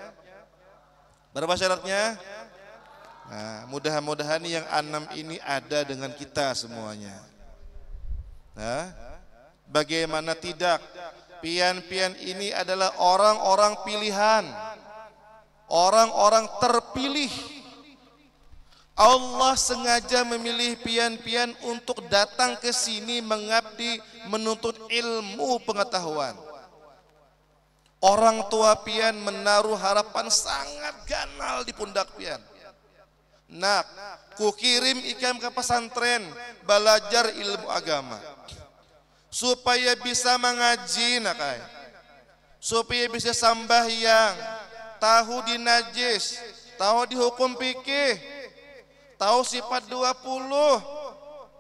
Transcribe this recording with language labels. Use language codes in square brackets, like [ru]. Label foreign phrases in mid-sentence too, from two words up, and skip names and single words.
[id] Nah, mudah-mudahan yang 6 ini ada dengan kita semuanya. Nah, bagaimana tidak? Pian-pian ini adalah orang-orang pilihan, orang-orang terpilih. Allah sengaja memilih pian-pian untuk datang ke sini mengabdi, menuntut ilmu pengetahuan. Orang tua pian menaruh harapan sangat ganal di pundak pian. [bjn] Nak, ku kirim ikam ke pesantren belajar ilmu agama supaya bisa mengaji, nakai, supaya bisa sambahyang, tahu di najis, tahu di hukum fikih, tahu sifat 20,